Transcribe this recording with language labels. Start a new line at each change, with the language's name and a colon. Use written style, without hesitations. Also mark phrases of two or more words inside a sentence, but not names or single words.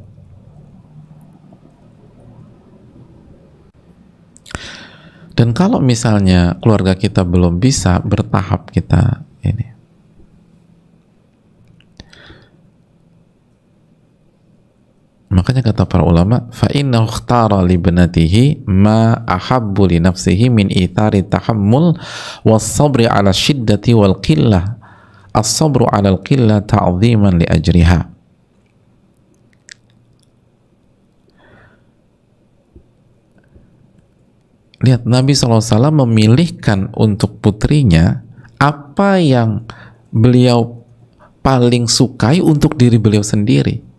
Indonesian: Dan kalau misalnya keluarga kita belum bisa, bertahap kita ini. Makanya kata para ulama,
Arabic: فإنه اختار لابنته ما أحب لنفسه من إيثار التحمل والصبر على شدة والقلة. الصبر على القلة تعظيما لأجرها.
Indonesian: Lihat, Nabi SAW memilihkan untuk putrinya apa yang beliau paling sukai untuk diri beliau sendiri.